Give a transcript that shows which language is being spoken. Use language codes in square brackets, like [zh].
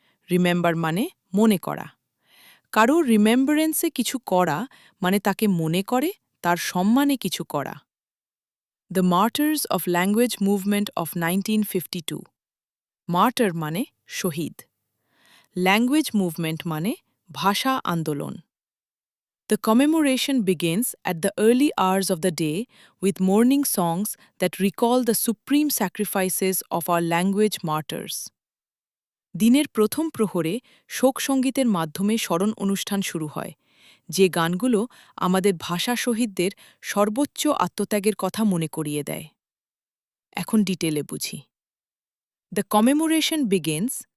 [bn] Remember মানে মনে করা। কারো রিমেম্বারেন্সে কিছু করা মানে তাকে মনে করে, তার সম্মানে কিছু করা। [en] The martyrs of language movement of 1952। [bn] Martyr মানে শহীদ। ল্যাঙ্গুয়েজ মুভমেন্ট মানে ভাষা আন্দোলন। [en] The commemoration begins at the early hours of the day with morning songs that recall the supreme sacrifices of our language martyrs. [bn] দিনের প্রথম প্রহরে শোকসঙ্গীতের মাধ্যমে স্মরণ অনুষ্ঠান শুরু হয়, যে গানগুলো আমাদের ভাষা শহীদদের সর্বোচ্চ আত্মত্যাগের কথা মনে করিয়ে দেয়। এখন ডিটেলে বুঝি। [en] The commemoration begins.